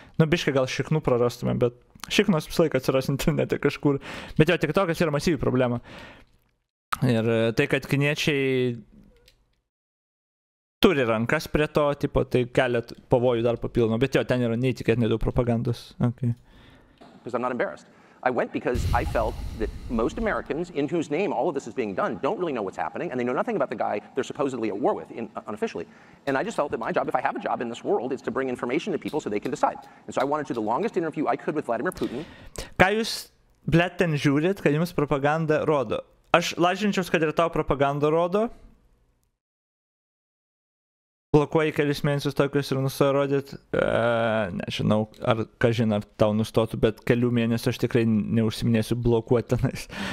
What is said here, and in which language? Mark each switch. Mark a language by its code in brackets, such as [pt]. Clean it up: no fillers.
[lt] Nu, biškai gal šiknų prarastumėm, bet šiknos visą laiką atsiras internete kažkur. Bet jo, TikTokas yra masyvi problema. Ir tai, kad kiniečiai turi rankas prie to, tipo, tai kelia pavojų dar papildomą, bet jo, ten yra neįtikėtinai daug propagandos. [en] Okay. Because I'm not embarrassed. I went because I felt that most Americans, in whose name all of this is being done, don't really know what's happening, and they know nothing about the guy they're supposedly at war with, unofficially. And I just felt that my job, if I have a job in this world, is to bring information to people so they can decide. And so I wanted to do the longest interview I could with Vladimir Putin. [lt] Ką jūs, blet, ten žiūrit, kad jums propaganda rodo? Aš lažinčiaus, kad ir tau propaganda rodo. Blokuoji kelis mėnesius tokius ir nustoja rodyti. Nežinau, ar kažin, ar tau nustotų, bet kelių mėnesių aš tikrai neužsiminėsiu blokuoti tenais.